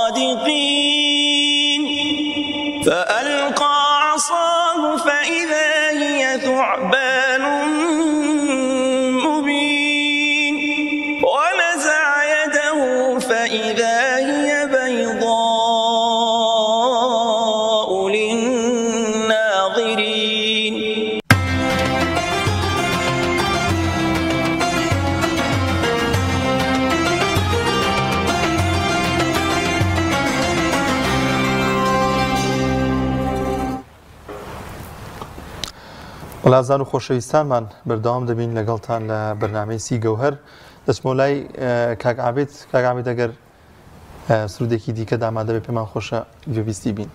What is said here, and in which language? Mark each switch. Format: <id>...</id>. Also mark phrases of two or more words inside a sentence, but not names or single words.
<ar>الصادقين فألقى عصاه فإذا هي ثعبان مبين ونزع يده فإذا هي بيضاء للناظرين</ar> <ckb>وڵازان و خۆشەویستانمان بەردەوام دەبین لەگەڵتان لە بەرنامەی سی گەوهەر دەچمە لای کاکعابێت ئەگەر سرودێکی دیکە دامادە بێ پێمان خۆشە گوێبیستی بین</ckb>